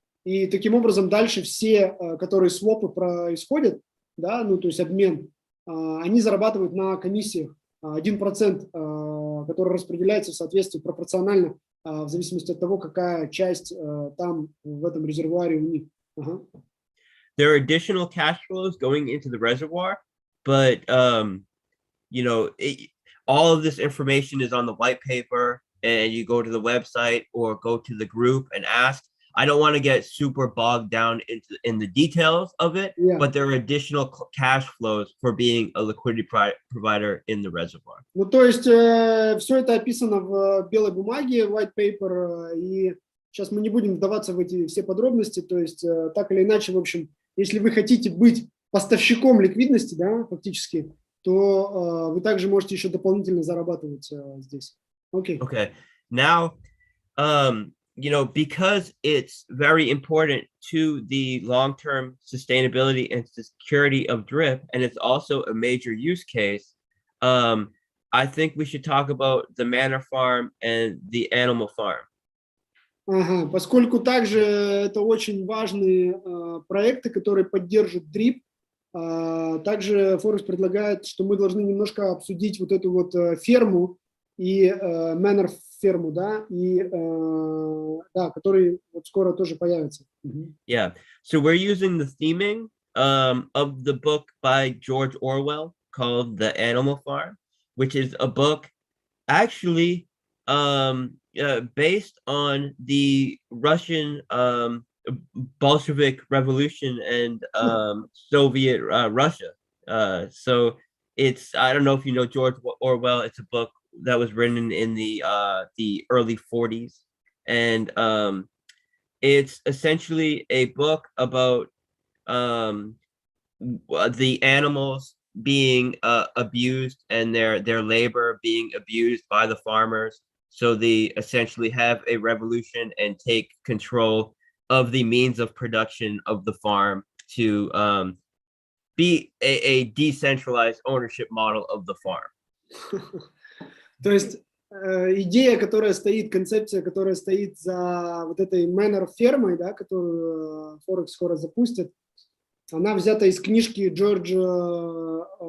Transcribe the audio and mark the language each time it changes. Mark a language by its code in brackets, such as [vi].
[ru] И таким образом дальше все, которые свопы происходят, да, ну, то есть обмен, они зарабатывают на комиссиях 1%, который распределяется в соответствии пропорционально в зависимости от того, какая часть там в этом резервуаре у них. [en] There are additional cash flows going into the reservoir, but you know, all of this information is on the white paper, and you go to the website or go to the group and ask. I don't want to get super bogged down in the details of it, but there are additional cash flows for being a liquidity provider in the reservoir. [ru] Ну, то есть все это описано в белой бумаге, white paper, и сейчас мы не будем вдаваться в эти все подробности, то есть так или иначе, в общем, если вы хотите быть поставщиком ликвидности, да, фактически, то вы также можете еще дополнительно зарабатывать здесь. [en] Okay. Okay. Now, you know, because it's very important to the long-term sustainability and security of drip, and it's also a major use case, I think we should talk about the manor farm and the animal farm. [ru] Ага, поскольку также это очень важные проекты, которые поддерживают дрип, также Forex предлагает, что мы должны немножко обсудить вот эту вот ферму и manor ферму, да, и да, который вот скоро тоже появится. [en] Yeah, so we're using the theming of the book by George Orwell called The Animal Farm, which is a book actually based on the Russian Bolshevik Revolution and Soviet Russia. So it's, I don't know if you know George Orwell. It's a book that was written in the early 40s, and it's essentially a book about the animals being abused and their labor being abused by the farmers. So they essentially have a revolution and take control of the means of production of the farm to be a decentralized ownership model of the farm. [ru] То есть идея, которая стоит, концепция, которая стоит за вот этой manor фермой, да, которую Forex скоро запустит, она взята из книжки Джорджа